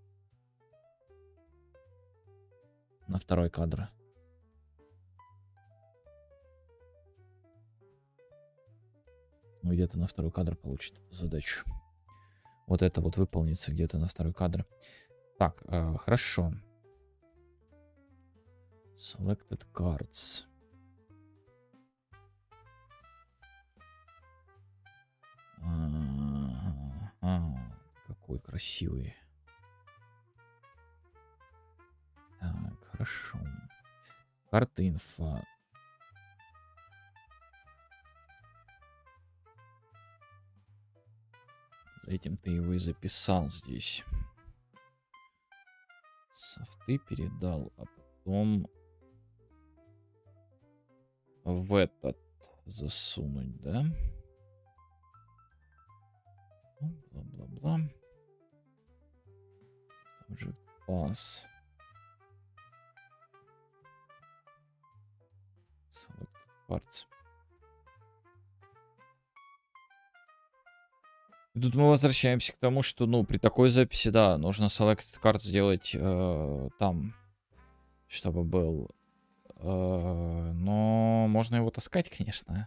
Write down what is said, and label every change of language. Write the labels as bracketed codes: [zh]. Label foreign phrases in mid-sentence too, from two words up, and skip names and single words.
[ru] На второй кадр. Где-то на второй кадр получит эту задачу. Вот это вот выполнится где-то на второй кадр. Так, хорошо. [en] Selected cards. [ru] Какой красивый. Так, хорошо. Карта инфа. За этим ты его и записал здесь. Софты передал, а потом в этот засунуть, да? Бла-бла-бла. Там же пас. [en] Selected parts. [ru] И тут мы возвращаемся к тому, что, ну, при такой записи, да, нужно [en] Selected Card [ru] сделать там, чтобы был. Но можно его таскать, конечно.